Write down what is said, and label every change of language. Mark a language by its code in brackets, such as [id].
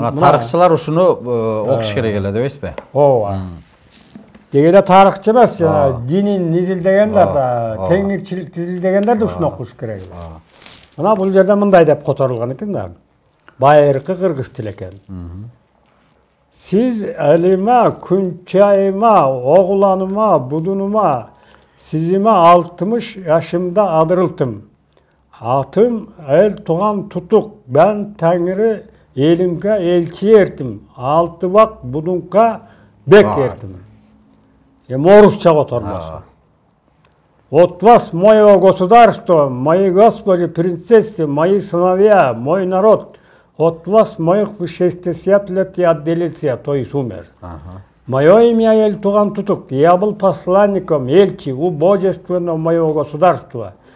[ky] Мына тарыхчылар ушуну окуш керек эле дебейсизби? Ооба. Дегенде тарыхчы эмес, динин изилдегендер да, теңирчилик изилдегендер да ушуну окуш керек эле. Мына бул жерде мындай деп которулган экен да. Байыркы кыргыз тили экен. [otk] Siz elime, künçayıma, oğlanıma, budunuma, sizime 60 yaşımda adırıldım. Atım el tuğan tutuk, ben Tanrı elimke elçi erdim. Altı bak budunka bek erdim. [ky] Орусча котормасы. [ru] Вот вас, мое государство, мои господи, принцессы, мои сыновья, мой народ, от вас, моих 60 лет я отделился, то есть умер. Мое имя Эль Туган Тутук, я был посланником, эльчи у божественного моего государства.